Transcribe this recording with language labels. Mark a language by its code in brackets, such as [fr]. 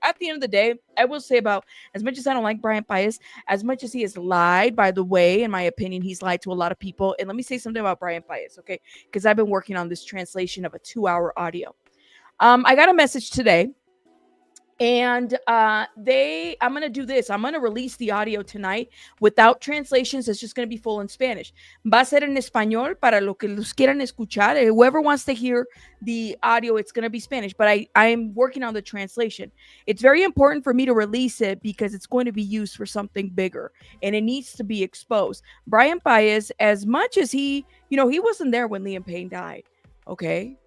[en] At the end of the day, I will say, about as much as I don't like Brian PAIZ, as much as he has lied, by the way, in my opinion, he's lied to a lot of people. And let me say something about Brian PAIZ, okay? Because I've been working on this translation of a 2-hour audio. I got a message today. And I'm going to do this. I'm going to release the audio tonight without translations. It's just going to be full in Spanish. [es] Va a ser en español para lo que los quieran escuchar. [en] Whoever wants to hear the audio, it's going to be Spanish. But I'm working on the translation. It's very important for me to release it because it's going to be used for something bigger. And it needs to be exposed. Brian PAIZ, as much as he wasn't there when Liam Payne died. Okay?